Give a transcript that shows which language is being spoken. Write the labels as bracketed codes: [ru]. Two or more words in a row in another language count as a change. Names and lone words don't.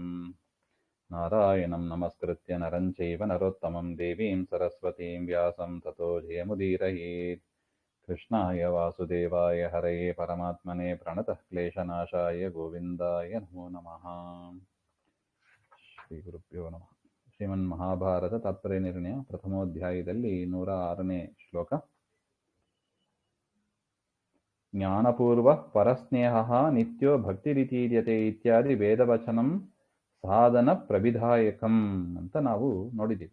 [sa] नारायणं नमस्कृत्य नरं चैव नरोत्तमं देवीं सरस्वतीं व्यासं ततो जयमुदीरयेत्। कृष्णाय वासुदेवाय हरये परमात्मने प्रणतः क्लेशनाशाय गोविन्दाय नमो नमः। ಶ್ರೀಗುರುಭ್ಯೋ ನಮಃ. [kn] ಶ್ರೀಮನ್ಮಹಾಭಾರತ ತಾತ್ಪರ್ಯ ನಿರ್ಣಯ ಪ್ರಥಮೋಧ್ಯಾಯದಲ್ಲಿ 106ನೇ ಶ್ಲೋಕ. [sa] ಜ್ಞಾನಪೂರ್ವ ಪರಸ್ನೇಹ ನಿತ್ಯೋ ಭಕ್ತಿರಿತೀರ್ಯತೆ ಇತ್ಯಾದಿ ವೇದವಚನಂ ಸಾಧನ ಪ್ರವಿಧಾಯಕಂ [kn] ಅಂತ ನಾವು ನೋಡಿದ್ದೀವಿ.